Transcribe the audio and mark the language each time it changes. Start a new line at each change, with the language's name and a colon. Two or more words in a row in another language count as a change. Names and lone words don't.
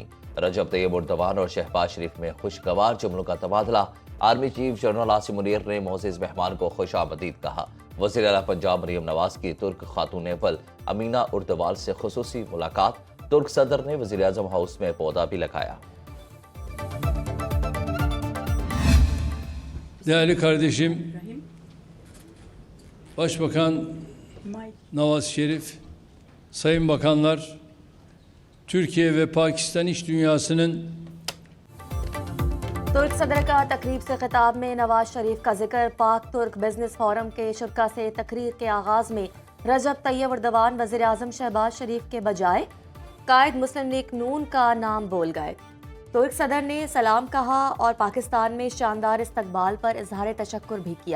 Urdu: رجب طیب اردوان اور شہباز شریف میں خوشگوار جملوں کا تبادلہ۔ آرمی چیف جنرل عاصم منیر نے معزز مہمان کو خوش آمدید کہا۔ وزیر اعلیٰ پنجاب مریم نواز کی ترک خاتون اول امینہ اردوال سے خصوصی ملاقات۔ ترک صدر نے وزیر اعظم ہاؤس میں پودا بھی لگایا۔
Turkish: Değerli kardeşim, Başbakan Nawaz Şerif, Sayın Bakanlar, Türkiye ve Pakistan iş dünyasının
Urdu: ترک صدر کا تقریب سے خطاب میں نواز شریف کا ذکر۔ پاک ترک بزنس فورم کے شرکا سے تقریر کے آغاز میں رجب طیب اردوان وزیر اعظم شہباز شریف کے بجائے قائد مسلم لیگ نون کا نام بول گئے۔ ترک صدر نے سلام کہا اور پاکستان میں شاندار استقبال پر اظہار تشکر بھی کیا۔